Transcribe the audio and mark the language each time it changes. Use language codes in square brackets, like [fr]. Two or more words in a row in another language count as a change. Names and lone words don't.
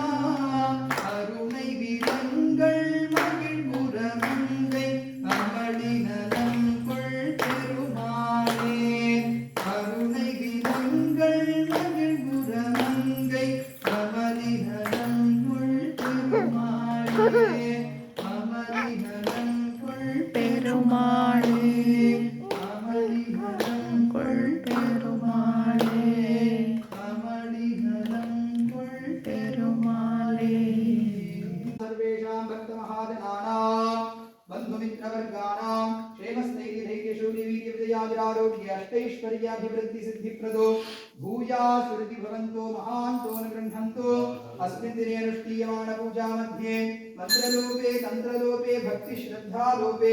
[ta] அருணை விலங்கள் மகிழ்புறமங்கை அமளி நலம் கொள் பெருமாளே அருணை விலங்கள் மகிழ்புறமங்கை அமளி நலம் கொள் பெருமாளே அமளி நலம் கொள் பெருமாளே அமளி நலம் கொள் பெருமாளே அமளி நலம் கொள் பெருமாளே [sa] सर्वेषां भक्तमहाजनानां बन्धुमित्रवर्गाणां क्षेमस्थैर्यधैर्यशून्यवीर्यविजयाविरारोग्य अष्टैश्वर्याभिवृद्धिसिद्धिप्रदो भूयासुरति भवन्तो महान्तो न गृह्णन्तो अस्मिन् दिने अनुष्ठीयमानपूजामध्ये मन्त्रलोपे तन्त्रलोपे भक्तिश्रद्धालोपे